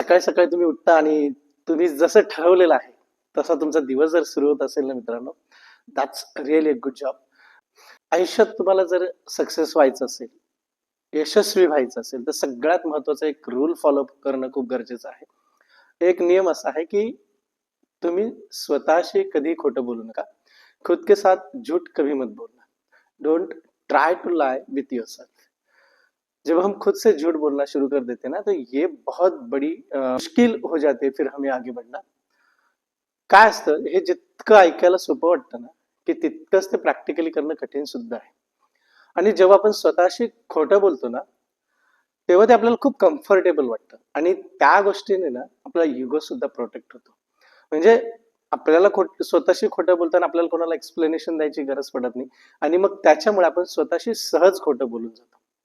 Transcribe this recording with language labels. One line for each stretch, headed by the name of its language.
Marathi: सकाळी सकाळी तुम्ही उठता आणि तुम्ही जसं ठरवलेलं आहे तसा तुमचा दिवस जर सुरू होत असेल ना मित्रांनो,
English: That's really a good job.
Marathi: आयुष्यात तुम्हाला जर सक्सेस व्हायचं असेल, यशस्वी व्हायचं असेल, तर सगळ्यात महत्वाचा एक रूल फॉलो करणं खूप गरजेचं आहे. एक नियम असा आहे की तुम्ही स्वतःशी कधी खोटं बोलू नका.
Hindi: खुद के साथ झूठ कभी मत बोलना.
English: Don't try to lie with yourself.
Hindi: जब हम खुद से झूठ बोलना शुरू कर देते हैं ना, तो ये बहुत बड़ी मुश्किल हो जाती है फिर हमें आगे बढ़ना.
Marathi: काय असतं, हे जितकं ऐकायला सोपं वाटतं ना, की तितकंच ते प्रॅक्टिकली करणं कठीण सुद्धा आहे. आणि जेव्हा आपण स्वतःशी खोटं बोलतो ना, तेव्हा ते आपल्याला खूप कम्फर्टेबल वाटतं आणि त्या गोष्टीने ना आपला इगो सुद्धा प्रोटेक्ट होतो. म्हणजे आपल्याला स्वतःशी खोटं बोलताना आपल्याला कोणाला एक्सप्लेनेशन द्यायची गरज पडत नाही आणि मग त्याच्यामुळे आपण स्वतःशी सहज खोटं बोलून जातो.